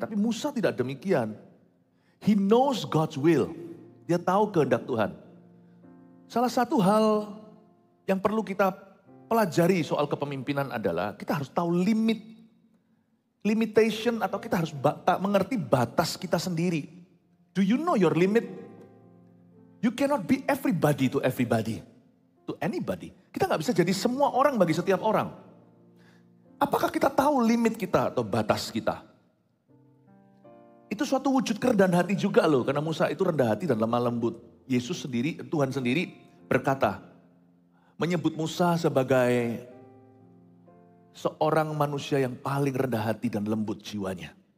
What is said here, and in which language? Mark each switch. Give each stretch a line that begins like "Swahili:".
Indonesian: Tapi Musa tidak demikian.
English: He knows God's will.
Indonesian: Dia tahu kehendak Tuhan. Salah satu hal yang perlu kita pelajari soal kepemimpinan adalah kita harus tahu limitation atau kita harus mengerti batas kita sendiri.
English: Do you know your limit? You cannot be everybody to everybody. To anybody.
Indonesian: Kita gak bisa jadi semua orang bagi setiap orang. Apakah kita tahu limit kita atau batas kita? Itu suatu wujud kerendahan hati juga loh. Karena Musa itu rendah hati dan lemah lembut. Yesus sendiri, Tuhan sendiri berkata. Menyebut Musa sebagai seorang manusia yang paling rendah hati dan lembut jiwanya.